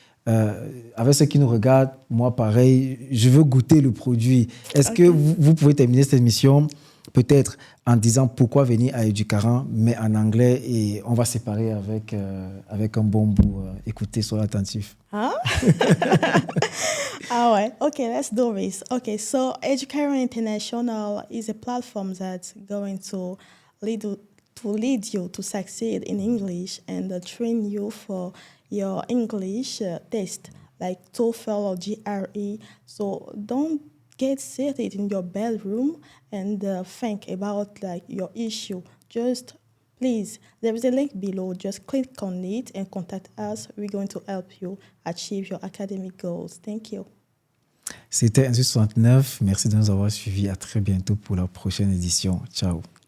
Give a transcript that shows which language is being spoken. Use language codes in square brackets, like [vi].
[fr] Avec ceux qui nous regardent, moi pareil, je veux goûter le produit. Est-ce que vous pouvez terminer cette émission peut-être en disant pourquoi venir à Educarant, mais en anglais, et on va séparer avec un bon bout. Écoutez, soyez attentifs. Ah ouais. [en] Okay, let's do this. Okay, so Educarant International is a platform that's going to lead you to succeed in English and train you for your English test, like TOEFL or GRE. So don't get seated in your bedroom and think about like your issue. Just Please, there is a link below. Just click on it and contact us. We're going to help you achieve your academic goals. Thank you. [fr] C'était 169. Merci de nous avoir suivis. À très bientôt pour la prochaine édition. Ciao.